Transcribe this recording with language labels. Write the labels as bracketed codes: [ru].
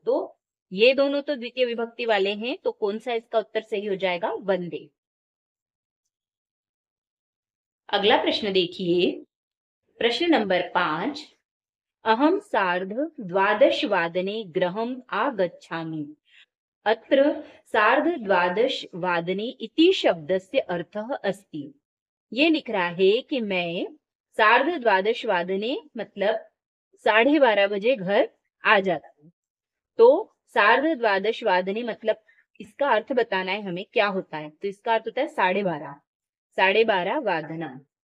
[hi] तो ये दोनों तो द्वितीय विभक्ति वाले हैं, तो कौन सा इसका उत्तर सही हो जाएगा? वंदे। अगला प्रश्न देखिए प्रश्न नंबर 5 [sa] अहम सार्ध 12 वादने गृहम आगच्छामि। अत्र सार्ध 12 वादने इति शब्दस्य अर्थः अस्ति। [hi] ये लिख रहा है कि मैं [sa] सार्ध 12 वादने [hi] मतलब 12:30 बजे घर आ जाता हूँ। तो [sa] सार्ध 12 वादने [hi] मतलब इसका अर्थ बताना है हमें क्या होता है। तो इसका अर्थ होता है 12:30, 12:30 वादनम।